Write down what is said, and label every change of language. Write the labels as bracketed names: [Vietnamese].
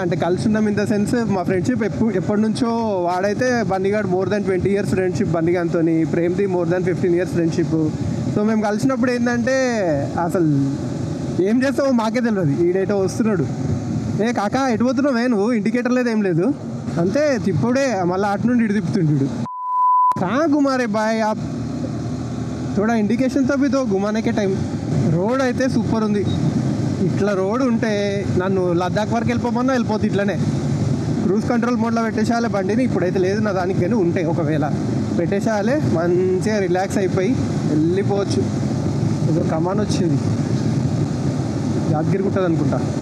[Telugu] అంటే కలిసి ఉన్నాం ఇన్ ద సెన్స్ మా ఫ్రెండ్షిప్ ఎప్పటి నుంచో. వాడైతే బండిగాడు more than 20 years friendship బండిగాడితో, ప్రేమ్ది more than 15 years friendship. So మేము కలిసినప్పుడు ఏంటంటే అసలు ఏం చేస్తావో మాకే తెలియదు. ఈడేటో వస్తున్నాడు, ఏ కాకా ఎటు పోతున్నావే నువ్వు, ఇండికేటర్ లేదు ఏం లేదు, అంతే తిప్పుడే మళ్ళీ అటు నుండి ఇటు తిప్పుతుండు. [Hindi] కా గుమారే బాయ్ ఆప్ थोड़ा इंडिकेशन तो भी दो घुमाने के टाइम. [Telugu] రోడ్ అయితే సూపర్ ఉంది. ఇట్లా రోడ్ ఉంటే నన్ను లద్దాఖ్ వరకు వెళ్ళిపోమన్నా వెళ్ళిపోతుంది. ఇట్లనే క్రూజ్ కంట్రోల్ మోడ్లో పెట్టేసేయాలి బండిని. ఇప్పుడైతే లేదు నా దానికి, కానీ ఉంటే ఒకవేళ పెట్టేసేయాలి. మంచిగా రిలాక్స్ అయిపోయి వెళ్ళిపోవచ్చు. ఏదో కమాన్ వచ్చింది, యాదగిరి గుట్టది అనుకుంటా.